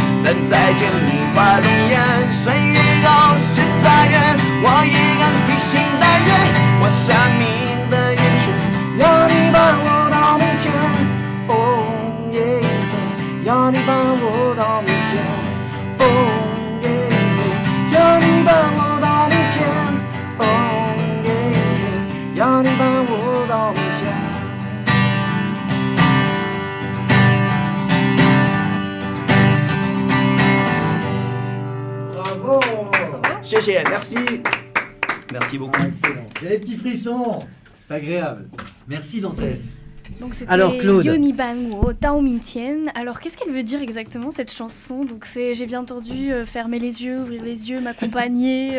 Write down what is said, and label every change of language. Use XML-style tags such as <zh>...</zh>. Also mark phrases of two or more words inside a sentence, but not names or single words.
<zh>等再见你把容颜，谁也要是再远，我依然披星戴月，我想你的眼神，要你伴我到明天，哦耶，要你伴我到明天，哦耶，要你伴我到明天，哦耶，要你伴我到明天。谢谢,</zh> <fr>merci. Merci beaucoup. Excellent. J'ai les petits frissons. C'est agréable. Merci Dantès. Donc c'était Alors, Claude.</fr> <zh>要你伴我，到明天.</zh> <fr>Alors qu'est-ce qu'elle veut dire exactement cette chanson? Donc j'ai bien entendu fermer les yeux, ouvrir les yeux, m'accompagner.</fr>